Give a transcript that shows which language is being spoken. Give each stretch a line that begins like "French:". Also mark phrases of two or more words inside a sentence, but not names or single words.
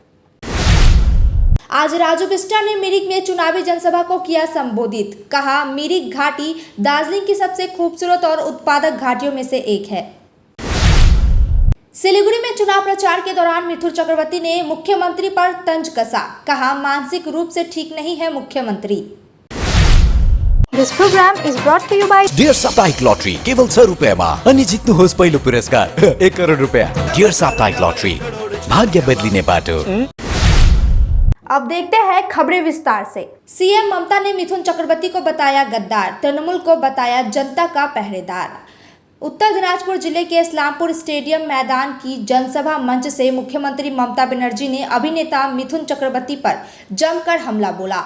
Hindi: आज राजू बिष्टा ने मिरिक में चुनावी जनसभा को किया संबोधित, कहा मिरिक घाटी दार्जिलिंग की सबसे खूबसूरत और उत्पादक घाटियों में से एक है। सिलीगुड़ी में चुनाव प्रचार के दौरान मिथुन चक्रवर्ती ने मुख्यमंत्री पर तंज कसा, कहा मानसिक रूप से ठीक नहीं है मुख्यमंत्री।
English: This program is brought to you by
Nepali: डियर साप्ताहिक लॉटरी केवल 100 रुपैयाँमा अनि जित्नुहोस् पहिलो पुरस्कार 1 करोड रुपैयाँ। डियर साप्ताहिक लॉटरी, भाग्य बदलिने बाटो।
Hindi: अब देखते हैं खबरें विस्तार से। सीएम ममता ने मिथुन चक्रवर्ती को बताया गद्दार, तृणमूल को बताया जनता का पहरेदार। उत्तर दिनाजपुर जिले के इस्लामपुर स्टेडियम मैदान की जनसभा मंच से मुख्यमंत्री ममता बनर्जी ने अभिनेता मिथुन चक्रवर्ती पर जमकर हमला बोला।